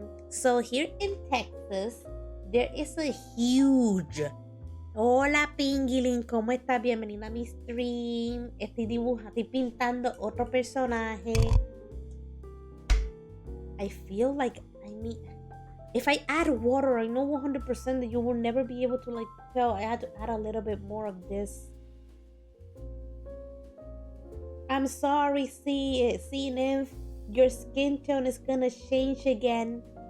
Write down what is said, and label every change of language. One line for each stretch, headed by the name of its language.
English: So here in Texas, there is a huge...
Spanish: Hola Pingilin, ¿cómo estás? Bienvenida a mi stream. Estoy pintando otro personaje.
English: I feel like I need... If I add water, I know 100% that you will never be able to tell. I had to add a little bit more of this. I'm sorry, see Nymph. Your skin tone is gonna change again.